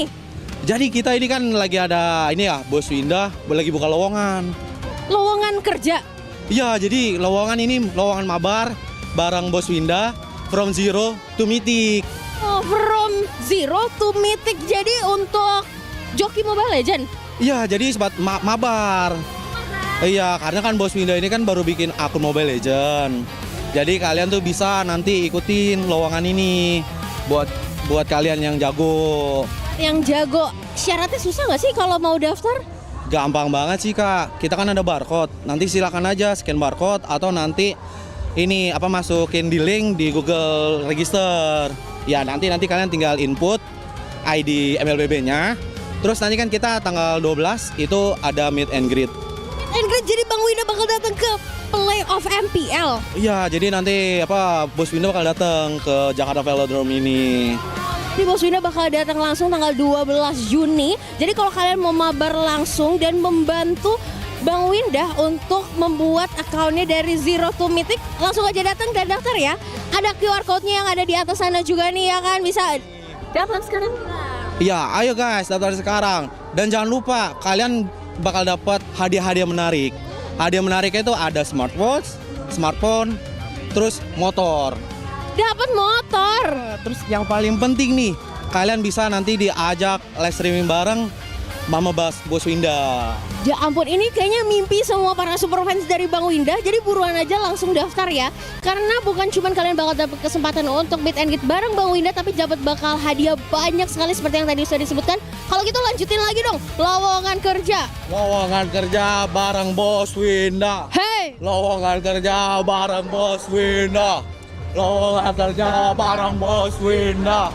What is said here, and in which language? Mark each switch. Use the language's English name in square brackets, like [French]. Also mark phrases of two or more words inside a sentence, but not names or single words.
[Indonesian] Jadi kita ini kan lagi ada ini ya, Bos Winda lagi buka lowongan. Lowongan kerja? Iya, jadi lowongan ini lowongan mabar bareng Bos Winda [English] from zero to mythic. Oh, from zero to mythic. [Indonesian] Jadi untuk joki Mobile Legend? Iya, jadi mabar. Iya, karena kan Bos Winda ini kan baru bikin akun Mobile Legend. Jadi kalian tuh bisa nanti ikutin lowongan ini buat kalian yang jago. Yang jago, syaratnya susah nggak sih kalau mau daftar? Gampang banget sih Kak. Kita kan ada barcode. Nanti silakan aja [English] scan barcode [Indonesian] atau nanti ini masukin di link di Google Register. Ya nanti kalian tinggal input ID MLBB-nya. Terus nanti kan kita tanggal 12 itu ada [English] meet and greet. [Indonesian] Jadi Bang Winda bakal datang ke playoff MPL. Iya, jadi nanti Bos Winda bakal datang ke Jakarta Velodrome ini. Jadi Bos Winda bakal datang langsung tanggal 12 Juni. Jadi kalau kalian mau mabar langsung dan membantu Bang Winda untuk membuat akunnya dari [English] zero to mythic, [Indonesian] langsung aja datang dan daftar ya. Ada [English] QR code- [Indonesian] nya yang ada di atas sana juga nih ya kan, bisa daftar sekarang. Iya, ayo guys daftar sekarang. Dan jangan lupa kalian bakal dapat hadiah-hadiah menarik. Hadiah menariknya itu ada smartwatch, smartphone, terus motor. Dapat motor. Terus yang paling penting nih, kalian bisa nanti diajak [English] live streaming [Indonesian] bareng Mama Bos Winda. Ya ampun, ini kayaknya mimpi semua para [English] super fans [Indonesian] dari Bang Winda. Jadi buruan aja langsung daftar ya. Karena bukan cuma kalian bakal dapat kesempatan untuk [English] meet and greet [Indonesian] bareng Bang Winda, tapi dapat bakal hadiah banyak sekali seperti yang tadi sudah disebutkan. Kalau gitu lanjutin lagi dong, lowongan kerja. Lowongan kerja bareng Bos Winda. [English] Hey! [Indonesian] Lowongan kerja bareng Bos Winda. Lowongan kerja bareng Bos Winda.